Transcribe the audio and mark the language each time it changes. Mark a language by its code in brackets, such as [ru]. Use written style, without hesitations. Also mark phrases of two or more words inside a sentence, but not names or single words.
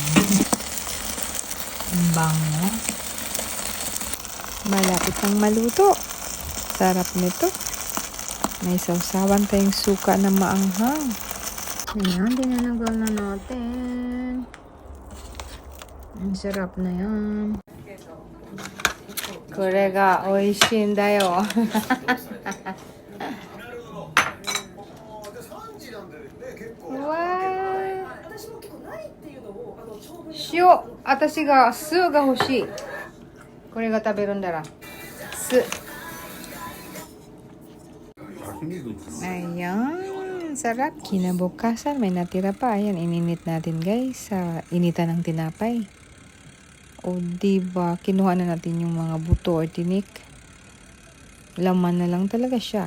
[tl] Ang bango. Malapit ng maluto. Sarap nito. May sausawan tayong suka na maanghang. Ayan, dinanagal na natin. Ang sarap na yan. [ja] これが美味しいんだよ。わー。塩、私が酢が欲しい。これが食べるんだら。 [tl] 酢。Ayan, sarap. Kinabukasan, may natira pa. Ayan, ininit natin guys sa initan ng tinapay. O diba, kinuha na natin yung mga buto or tinik. Laman na lang talaga siya.